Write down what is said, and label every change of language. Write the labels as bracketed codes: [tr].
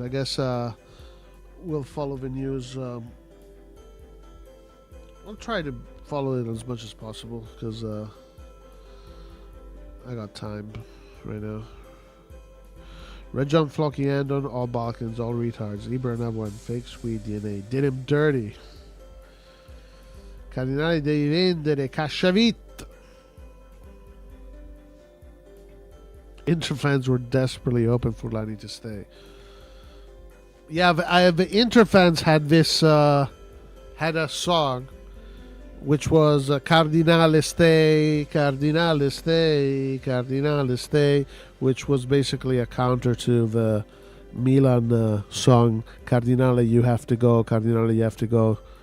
[en] I guess we'll follow the news. I'll try to follow it as much as possible because I got time right now. Red John Flocky Andon, all Balkans, all retards. Ibra another one, fake Swede DNA. Did him dirty. [it] Cardinale devi vendere, Casciavit. [en] Inter fans were desperately hoping for Furlani to stay. Yeah, the Inter fans had this, had a song, which was Cardinale stay, Cardinale stay, Cardinale stay, which was basically a counter to the Milan song, Cardinale you have to go, Cardinale you have to go.